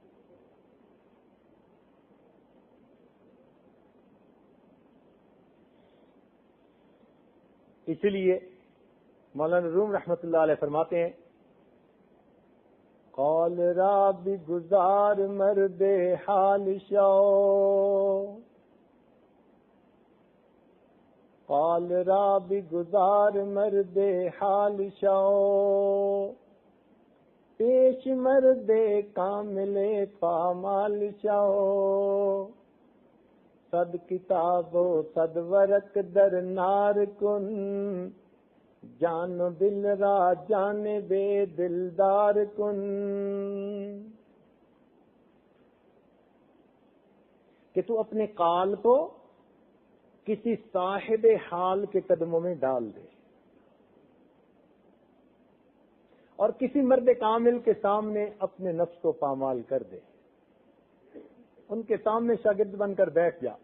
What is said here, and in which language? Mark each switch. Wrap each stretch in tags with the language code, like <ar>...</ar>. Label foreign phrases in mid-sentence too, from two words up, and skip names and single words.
<ur>اسی لیے مولانا روم رحمت اللہ علیہ فرماتے ہیں</ur> <fa>قال را بھی گزار مرد حال شو، قال را بھی گزار مرد حال شو، پیش مرد کامل پامال شو، صد کتاب و صد ورق در نار کن، جان و دل را جان بے دلدار کن۔</fa> <ur>کہ تو اپنے قال کو کسی صاحب حال کے قدموں میں ڈال دے اور کسی مرد کامل کے سامنے اپنے نفس کو پامال کر دے، ان کے سامنے شاگرد بن کر بیٹھ جا۔</ur>